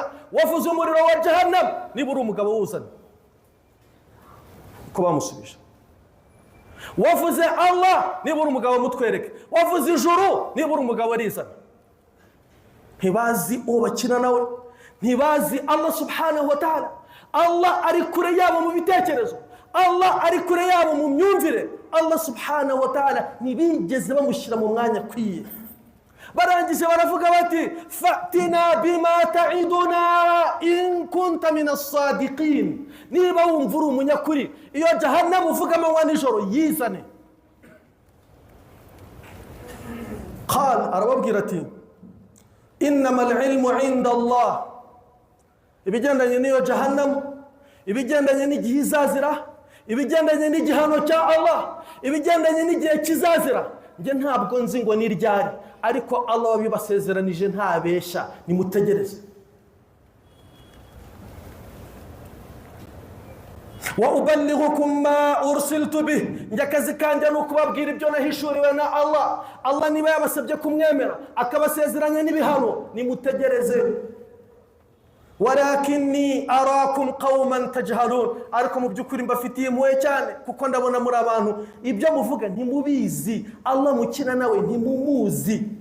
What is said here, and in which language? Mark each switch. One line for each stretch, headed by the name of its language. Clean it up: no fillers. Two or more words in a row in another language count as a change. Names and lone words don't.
Kinyarwanda: Wavuze umuriro wa Jahannam, niba uri umugabo wuzanye. Uko bamusubije. Wavuze Allah, niba uri umugabo mutwereke. Wavuze ijuru, niba uri umugabo rizana. Ntibazi uwo bakina nawe, ntibazi
Arabic: الله سبحانه وتعالى.
Kinyarwanda: Allah ari kure yabo mu bitekerezo, Allah ari kure yabo mu myumvire.
Arabic: الله سبحانه وتعالى
Kinyarwanda: ntibigeze bamushyira mu mwanya kwiye. Barangije baravuga bati
Arabic: فأتنا بما تعدنا إن كنت من الصادقين,
Kinyarwanda: niba wumva uri umunyakuri iyo Jahannam uvuga amanywa nijoro yizane. Qal, arababwira ati
Arabic: إنما العلم عند الله,
Kinyarwanda: ibigendanye n'iyo Jahannam, ibigendanye n'igihe izazira, ibigendanye n'igihano cya Allah, ibigendanye n'igihe kizazira, nge ntabwo nzi ngo ni ryari, ariko Allah wabibasezeranije ntabesha, nimutegereze.
Arabic: وأبلغكم ما أرسلت به,
Kinyarwanda: nge akazi kanjye ni ukubabwira ibyo nahishuriwe na Allah. Allah niba yabasabye kumwemera akabasezeranya n'ibihano, nimutegereze.
Arabic: ولكني أراكم قوما تجهلون,
Kinyarwanda: ariko mu by'ukuri mbafitiye impuhwe cyane kuko ndabona muri abantu ibyo muvuga ntimubizi, Allah mukina nawe ntimumuzi.